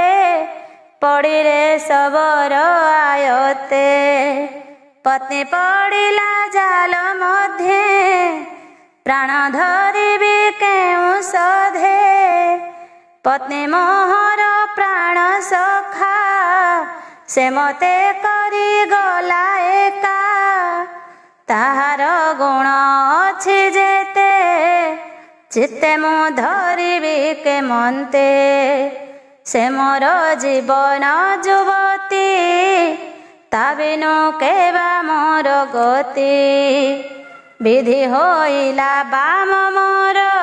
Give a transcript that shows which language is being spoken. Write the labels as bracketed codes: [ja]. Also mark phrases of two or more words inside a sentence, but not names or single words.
[or] ପଡ଼ିଲେ ଶବର ଆୟତେ ପତ୍ନୀ ପଡ଼ିଲା ଜାଲ ମଧ୍ୟ ପ୍ରାଣ ଧରିବି କେଉ ସଧେ ପତ୍ନୀ ମୋହର ପ୍ରାଣ ସଖା ସେ ମତେ କରି ଗଲା ଏକା ତାହାର ଗୁଣ ଅଛି ଯେତେ ଚିତ୍ତେ ମୁଁ ଧରିବି କେମନ୍ତେ ସେ ମୋର ଜୀବନ ଯୁବତୀ ତା ବିନୁ କେବା ମୋର ଗତି ବିଧି ହୋଇଲା ବାମ ମୋର